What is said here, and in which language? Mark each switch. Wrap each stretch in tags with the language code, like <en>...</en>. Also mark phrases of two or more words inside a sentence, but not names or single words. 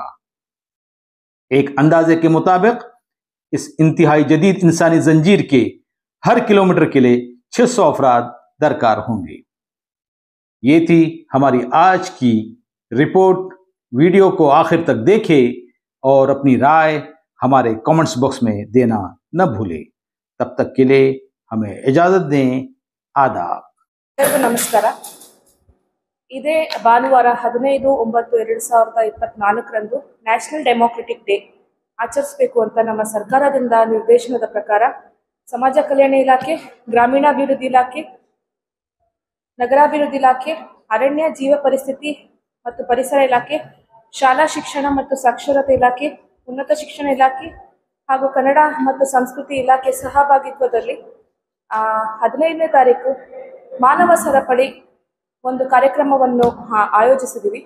<ur>ایک اندازے کے مطابق اس انتہائی جدید انسانی زنجیر کے ہر کلومیٹر کے لیے 600 افراد درکار ہوں گے. یہ تھی ہماری آج کی رپورٹ. ویڈیو کو آخر تک دیکھیں اور اپنی رائے ہمارے</ur> <en>comments box</en> <ur>میں دینا نہ بھولیں. تب تک کے لیے ہمیں اجازت دیں. आदाब।</ur> <kn>ನಮಸ್ಕಾರ। ಇದೇ ಭಾನುವಾರ 15/9/2024 ನ್ಯಾಷನಲ್ ಡೆಮೋಕ್ರೆಟಿಕ್ ಡೇ ಆಚರಿಸಬೇಕು ಅಂತ ನಮ್ಮ ಸರ್ಕಾರದಿಂದ ನಿರ್ದೇಶನದ ಪ್ರಕಾರ ಸಮಾಜ ಕಲ್ಯಾಣ ಇಲಾಖೆ, ಗ್ರಾಮೀಣಾಭಿವೃದ್ಧಿ ಇಲಾಖೆ, ನಗರಾಭಿವೃದ್ಧಿ ಇಲಾಖೆ, ಅರಣ್ಯ ಜೀವ ಪರಿಸ್ಥಿತಿ ಮತ್ತು ಪರಿಸರ ಇಲಾಖೆ, ಶಾಲಾ ಶಿಕ್ಷಣ ಮತ್ತು ಸಾಕ್ಷರತೆ ಇಲಾಖೆ, ಉನ್ನತ ಶಿಕ್ಷಣ ಇಲಾಖೆ ಹಾಗೂ ಕನ್ನಡ ಮತ್ತು ಸಂಸ್ಕೃತಿ ಇಲಾಖೆ ಸಹಭಾಗಿತ್ವದಲ್ಲಿ 15ನೇ ತಾರೀಕು ಮಾನವ ಸರಪಳಿ ಒಂದು ಕಾರ್ಯಕ್ರಮವನ್ನು ಆಯೋಜಿಸಿದ್ದೀವಿ.</kn>